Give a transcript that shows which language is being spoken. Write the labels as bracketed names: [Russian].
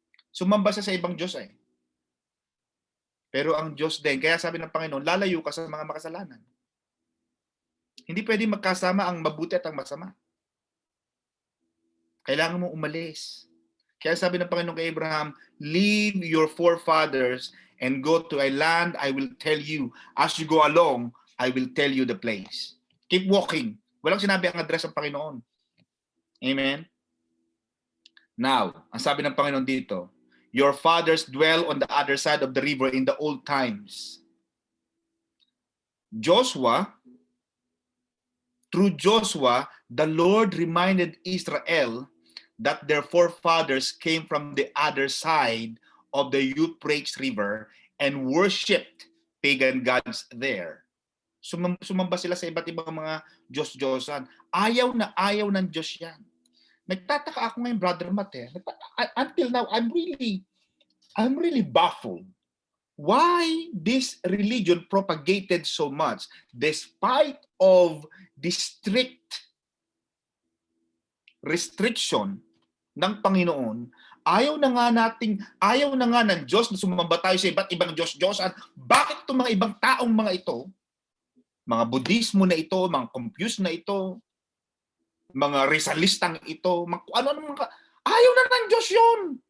[Filipino] Sumamba siya sa ibang Diyos eh. Pero ang Diyos din, kaya sabi ng Panginoon, lalayo ka sa mga makasalanan. Hindi pwede magkasama ang mabuti at ang masama. Kailangan mo umalis. Kaya sabi ng Panginoon kay Abraham, [English] leave your forefathers and go to a land I will tell you. As you go along, I will tell you the place. Keep walking. [Filipino] Walang sinabi ang address ng Panginoon. Amen? [English] Now, [Filipino] ang sabi ng Panginoon dito, [English] your fathers dwell on the other side of the river in the old times. Through Joshua, the Lord reminded Israel that their forefathers came from the other side of the Euphrates River and worshipped pagan gods there. [Filipino] Sumamba sila sa iba't ibang mga Diyos-Diyosan. Ayaw na ayaw ng Diyos yan. Nagtataka ako ngayon, Brother Matt. [English] Until now, I'm really baffled. Why this religion propagated so much despite of the strict restriction [Filipino] ng Panginoon. Ayaw na nga ng Diyos na sumamba tayo sa iba't ibang Diyos-Diyosan. Bakit itong mga ibang taong mga ito, mga Budismo na ito, mga Confucius na ito, mga Rizalistang ito, ayaw na ng Diyos yun.